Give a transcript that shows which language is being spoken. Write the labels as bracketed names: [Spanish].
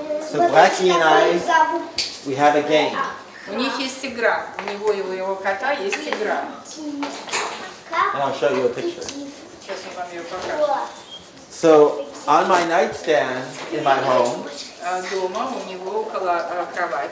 [English] So Blackie and I, we have a game. [Russian] У них есть игра. У него и у его кота есть игра. [English] And I'll show you a picture. [Russian] Сейчас он вам ее покажет. [English] So on my nightstand in my home, [Russian] Дома у него около кровати.